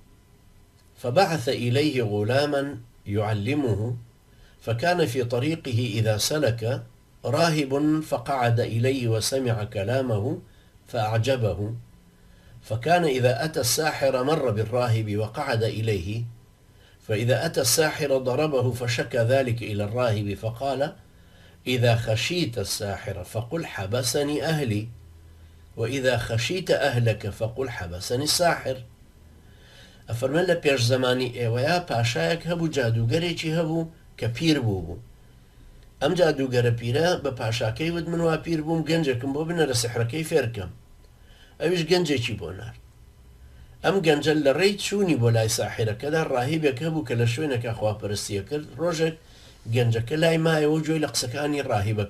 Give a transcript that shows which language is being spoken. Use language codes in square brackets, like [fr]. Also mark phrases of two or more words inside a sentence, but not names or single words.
[ar] فبعث إليه غلاما يعلمه فكان في طريقه إذا سلك راهب فقعد إليه وسمع كلامه فأعجبه فكان إذا أتى الساحر مر بالراهب وقعد إليه فإذا أتى الساحر ضربه فشكى ذلك إلى الراهب فقال إذا خشيت الساحر فقل حبسني أهلي وإذا خشيت أهلك فقل حبسني الساحر. [ckb] ئەفەرمێن لە پێش زمانی ئێوەیە پاشایەک هەبوو جادوگەرێکی هەبوو کە پیر بوو ئەم جادوگەرە پیرە بە پاشاکەی وت من وا پیر بووم گەنجێکم بۆ بنەرە سحرەکەی فێرکەم ئەویش گەنجێکی بۆ نار ئەم گەنجە لە ڕێی چوونی بۆ لای ساحرەکەدا ڕاهیبێک هەبوو کە لە شوێنەکە خواپەرستیە کرد ڕۆژێک گەنجەکە لای مایەوە جۆی لە قسەکانی ڕاهیبەکە